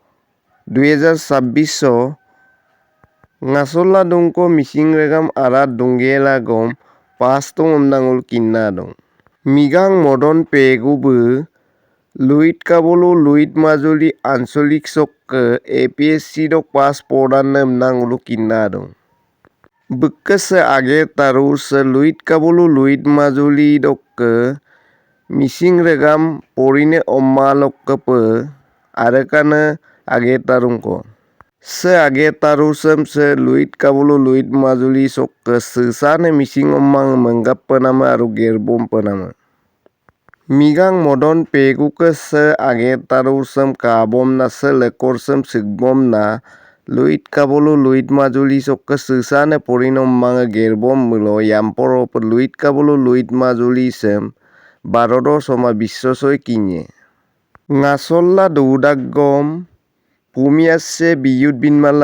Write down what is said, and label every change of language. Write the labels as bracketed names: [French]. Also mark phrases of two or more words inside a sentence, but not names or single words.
[Mising] 2026 ngasolla dongko mising regam arat donggela gom pasto undangul kinna dong migang modon pegubu luit kabulu luit majuli ansolik sokke APSC dok pas podan nangulu kinna dong bekkese age taru se luit kabulu luit majuli dokke mising regam porine omma lokkepe arekana age tarungko se age taru sem se luit kabulu luit majuli sokke sesane mising ommang menggap nama aru gerbom penama migang modon peguke se age taru sem kabom na se lekor sem sigbom na luit kabulu luit majuli sokke sesane porine ommang gerbom mulo yamporo luit kabulu luit majuli sem Barodo soma bissosoy kinye ngasolla dudagom pumiasse biyut binmalla